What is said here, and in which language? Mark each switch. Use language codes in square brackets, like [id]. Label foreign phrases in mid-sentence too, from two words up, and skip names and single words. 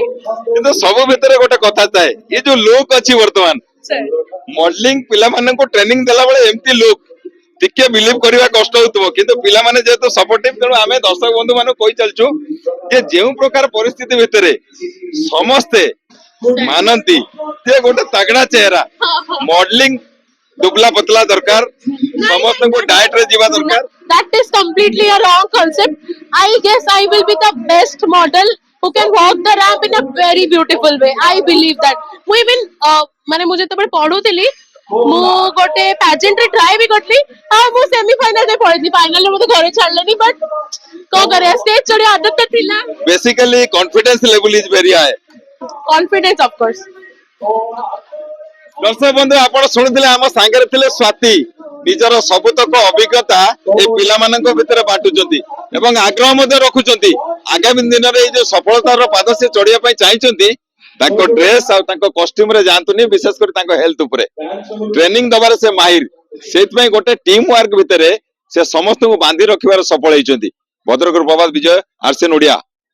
[or] କିନ୍ତୁ ସବ ଭିତର ଗୋଟେ କଥା ଥାଏ ଯେ ଯୋ ଲୋକ ଅଛି ବର୍ତ୍ତମାନ ମଡେଲିଂ ପିଲା ମାନେ କୁ ଟ୍ରେନିଂ ଦେଲା ବେଳେ ଏମିତି ଲୋକ ଟିକେ ବିଲିଭ କରିବା କଷ୍ଟ ହଉଥିବ କିନ୍ତୁ ପିଲାମାନେ ଯେହେତୁ ସପୋର୍ଟିଭ ତେଣୁ ଆମେ ଦର୍ଶକ ବନ୍ଧୁ ମାନଙ୍କୁ କହି ଚାଲିଛୁ ଯେ ଯେଉଁ ପ୍ରକାର ପରିସ୍ଥିତି ଭିତରେ ସମସ୍ତେ ମାନନ୍ତି ଯେ ଗୋଟେ ତାଗଡା ଚେହେରା ମଡେଲିଂ [hi] दुबला पतला [or] ଦରକାର ସମସ୍ତଙ୍କୁ ଡାଏଟ ରେ ଯିବା ଦରକାର [en] That is completely a wrong concept. I guess I will be the best model who can walk the ramp in a very beautiful way. I believe that. [or] ମୁଁ even ମାନେ ମୁଁ ଯେତେବେଳେ ପଢୁଥିଲି ମୁଁ ଗୋଟେ pageant ରେ try ବି କରିଥିଲି ଆଉ ମୁଁ [en] semi final [or] ରେ ପଳେଇଥିଲି final ରେ ମତେ ଘରେ ଛାଡିଲେନି but କଣ କରିବା stage ଚଢିବା ଆଦତ ଥିଲା [en] basically confidence level is very high confidence of course. [or] ଦର୍ଶକ ବନ୍ଧୁ ଆପଣ ଶୁଣିଥିଲେ ଆମ ସାଙ୍ଗରେ ଥିଲେ ସ୍ୱାତି ନିଜର ସବୁତକ ଅଭିଜ୍ଞତା এই ପିଲାମାନଙ୍କ ଭିତରେ ବାଣ୍ଟୁଛନ୍ତି ଏବଂ ଆଗ୍ରହ ମଧ୍ୟ ରଖୁଛନ୍ତି ଆଗାମୀ ଦିନରେ ଏଇ ଯୋଉ ସଫଳତାର ପାଦ ସେ ଚଢିବା ପାଇଁ ଚାହିଁଛନ୍ତି ତାଙ୍କ ଡ୍ରେସ ଆଉ ତାଙ୍କ କଷ୍ଟ୍ୟୁମ ରେ ଯାଆନ୍ତୁନି ବିଶେଷ କରି ତାଙ୍କ ହେଲ୍ଥ ଉପରେ ଟ୍ରେନିଂ ଦବାରେ ସେ ମାହିର ସେଇଥିପାଇଁ ଗୋଟେ ଟିମ୍ ୱାର୍କ ଭିତରେ ସେ ସମସ୍ତଙ୍କୁ ବାନ୍ଧି ରଖିବାରେ ସଫଳ ହେଇଛନ୍ତି ଭଦ୍ରକରୁ ପ୍ରଭାତ ବିଜୟ ଆର୍ସିଏନ୍ ଓଡ଼ିଆ।